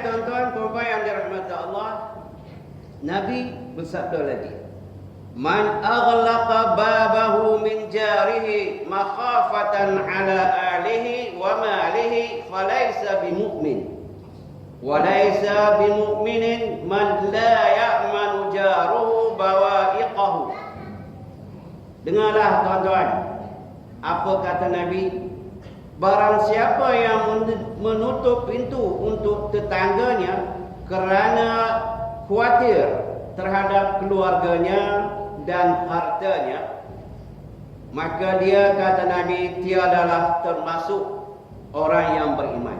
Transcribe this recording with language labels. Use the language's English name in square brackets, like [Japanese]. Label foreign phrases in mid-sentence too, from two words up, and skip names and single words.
[Malay] tuan-tuan puan yang dirahmati Allah, Nabi bersabda lagi, [Arabic] "من أغلق بابه من جاره مخافة على أهله وماله فليس بمؤمن. وليس بمؤمن من لا يأمن جاره بوائقه." [Malay] Dengarlah tuan-tuan, apa kata Nabi? Barang siapa yang menutup pintu untuk tetangganya kerana khawatir terhadap keluarganya dan hartanya, maka dia, kata Nabi, tiadalah termasuk orang yang beriman.